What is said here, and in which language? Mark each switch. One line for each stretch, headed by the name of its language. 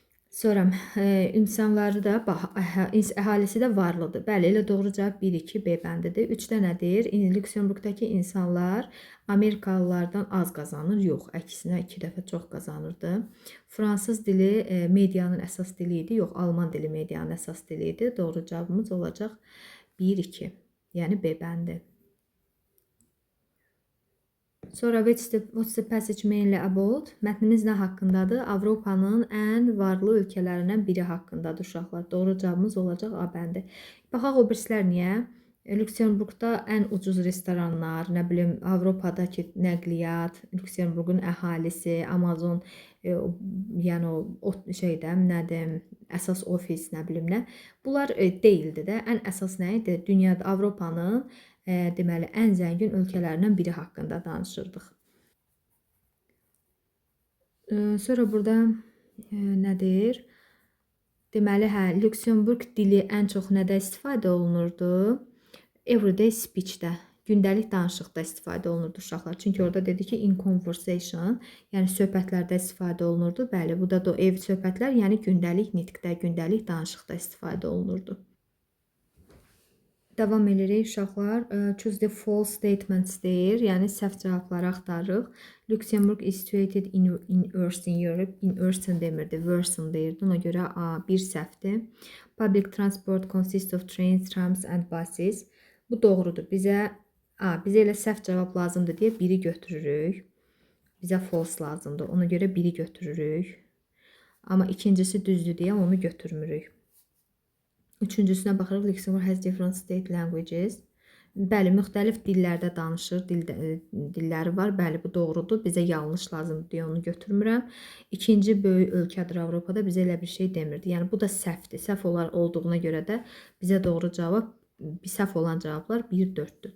Azerbaijani: Sonra insanları da, əhalisi də varlıdır. Bəli, elə doğru cavab 1-2 B bəndidir. 3-də nə deyir? Lüksemburgdakı insanlar Amerikalılardan az qazanır. Yox, əksinə 2 dəfə çox qazanırdı. Fransız dili medianın əsas dili idi. Yox, alman dili medianın əsas dili idi. Doğru cavabımız olacaq 1-2. Yəni B bəndi. Sonra
English: what's the passage mainly about?
Azerbaijani: Mətnimiz nə haqqındadır? Avropanın ən varlı ölkələrindən biri haqqındadır uşaqlar. Doğru cavabımız olacaq A bəndi. Baxaq o birislər niyə? Lüksemburgda ən ucuz restoranlar, nə bilim, Avropadakı nəqliyyat, Lüksemburgun əhalisi, Amazon, yəni o şeydə, nədir, əsas ofis, nə bilim nə. Bunlar deyildi də. Ən əsas nə idi? Dünyada Avropanın deməli, ən zəngin ölkələrindən biri haqqında danışırdıq. Sonra burada nədir? Deməli, Lüksemburg dili ən çox nədə istifadə olunurdu?
English: Everyday speech-
Azerbaijani: də, gündəlik danışıqda istifadə olunurdu uşaqlar. Çünki orada dedi ki,
English: in conversation,
Azerbaijani: yəni söhbətlərdə istifadə olunurdu. Bəli, bu da ev söhbətlər, yəni gündəlik nitqdə, gündəlik danışıqda istifadə olunurdu. Davam edirik uşaqlar.
English: Choose the false statements
Azerbaijani: deyir. Yəni səhv cavabları axtarırıq.
English: Luxembourg is situated in Eastern Europe. In Eastern
Azerbaijani: demirdi,
English: Western
Azerbaijani: deyirdi. Ona görə A, bir səhvdir.
English: Public transport consists of trains, trams and buses.
Azerbaijani: Bu doğrudur. Bizə elə səhv cavab lazımdır deyə biri götürürük. Bizə false lazımdır. Ona görə biri götürürük. Amma ikincisi düzdür deyə onu götürmürük. Üçüncüsünə baxırıq.
English: Luxembourg has different state languages.
Azerbaijani: Bəli, müxtəlif dillərdə danışır, dilləri var. Bəli, bu doğrudur. Bizə yanlış lazımdır deyə onu götürmürəm. İkinci böyük ölkədir Avropada. Bizə elə bir şey demirdi. Yəni bu da səhvdir. Səhv olduğuna görə də bizə doğru cavab, səhv olan cavablar 1-4-dür.